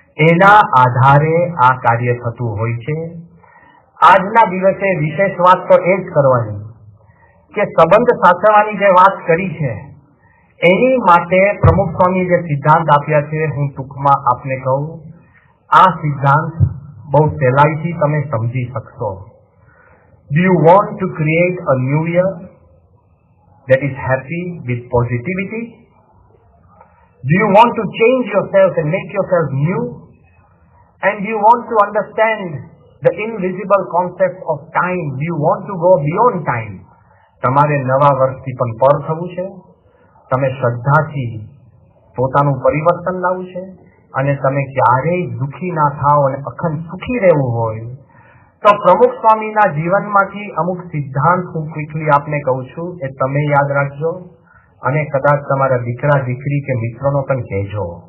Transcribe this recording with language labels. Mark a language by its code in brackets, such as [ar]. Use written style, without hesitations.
[gu] એના આધારે આ કાર્ય થતું હોય છે. આજના દિવસે વિશેષ વાત તો એ જ કરવાની કે સંબંધ સાચવવાની જે વાત કરી છે એની માટે પ્રમુખ સ્વામી જે સિદ્ધાંત આપ્યા છે હું ટૂંકમાં આપને કહું. આ સિદ્ધાંત બહુ સહેલાઈથી તમે સમજી શકશો. [en] Do you want to create a new year that is happy with positivity? Do you want to change yourself and make yourself new? And do you want to understand the invisible concept of time? Do you want to go beyond time? [gu] તમારે નવા વર્ષથી પણ પર થવું છે, તમે શ્રદ્ધાથી પોતાનું પરિવર્તન લાવવું છે, અને તમે ક્યારેય દુઃખી ના થાઓ અને અખંડ સુખી રહેવું હોય તો પ્રમુખ સ્વામીના જીવનમાંથી અમુક સિદ્ધાંત હું ક્વિકલી આપને કહું છું, એ તમે યાદ રાખજો અને કદાચ તમારા દીકરા દીકરી કે મિત્રોનો પણ કહેજો.